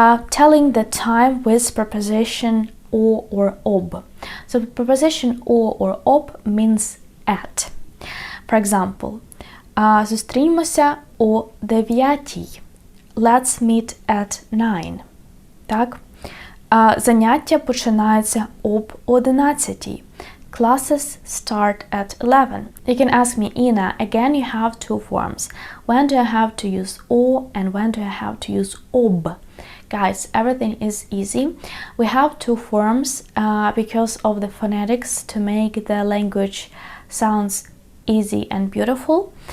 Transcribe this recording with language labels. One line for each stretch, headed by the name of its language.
English: Telling the time with preposition о or ob. So preposition о or ob means at. For example,
Ukrainian: зустрінемося о 9.
English: Let's meet at 9.
Ukrainian: Так? Заняття починаються об 11.
English: Classes start at 11. You can ask me, Ina, again you have two forms. When do I have to use o and when do I have to use ob? Guys, everything is easy. We have two forms because of the phonetics to make the language sounds easy and beautiful.